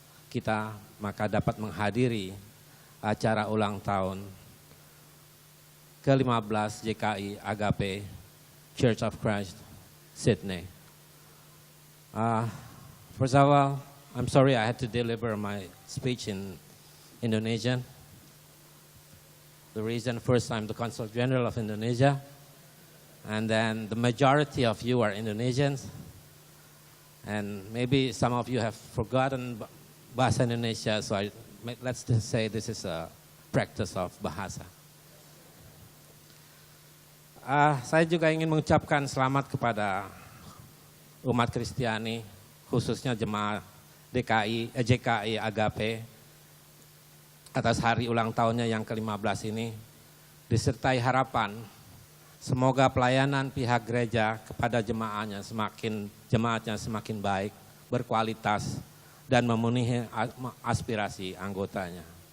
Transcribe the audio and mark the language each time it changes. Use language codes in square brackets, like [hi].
[id] Kita maka dapat menghadiri acara ulang tahun ke-15 JKI Agape Church of Christ, Sydney. [en] First of all, I'm sorry I had to deliver my speech in Indonesian. The reason, first, I'm the Consul General of Indonesia, and then the majority of you are Indonesians, and maybe some of you have forgotten Bahasa Indonesia, so let's just say this is a practice of bahasa. [id] Saya juga ingin mengucapkan selamat kepada umat Kristiani, khususnya jemaat JKI Agape, atas hari ulang tahunnya yang ke-15 ini, disertai harapan semoga pelayanan pihak gereja kepada jemaatnya semakin baik, berkualitas, dan memenuhi aspirasi anggotanya.